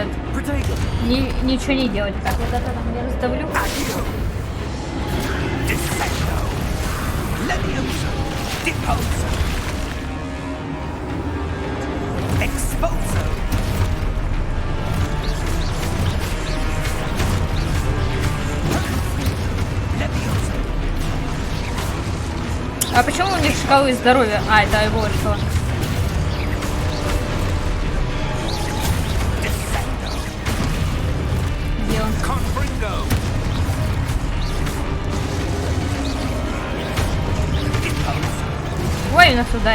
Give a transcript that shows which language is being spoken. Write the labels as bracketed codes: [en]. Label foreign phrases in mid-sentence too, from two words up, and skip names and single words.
[la] Protego. [ru] ничего не делали. Так, вот это там я раздавлю. [la] Defendo. Leviosa. Deposa. Exposo. Leviosa. [ru] А почему у них шкалы здоровья? А, это его шкала. Где он? [la] Confringo. [ru] Ой, нас ударили.